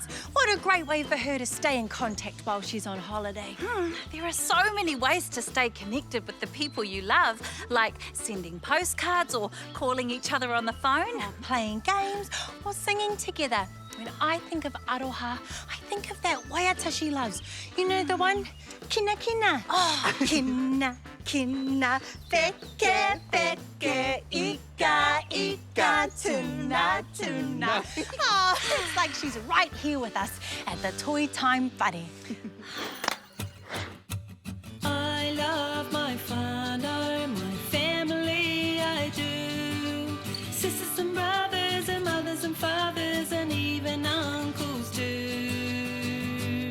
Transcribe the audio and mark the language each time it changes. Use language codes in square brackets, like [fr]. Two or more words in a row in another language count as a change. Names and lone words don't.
[en] What a great way for her to stay in contact while she's on holiday. There are so many ways to stay connected with the people you love, like sending postcards or calling each other on the phone. Playing games or singing together. When I think of Aroha, I think of that waiata she loves. You know the one? [mi] Kina kina. Oh, kina kina. Peke peke. Ika ika. Tuna tuna. [en] Oh, it's like she's right here with us at the Toy Time Whare. I love my whānau, my family, I do. Sisters and brothers and mothers and fathers and even uncles too.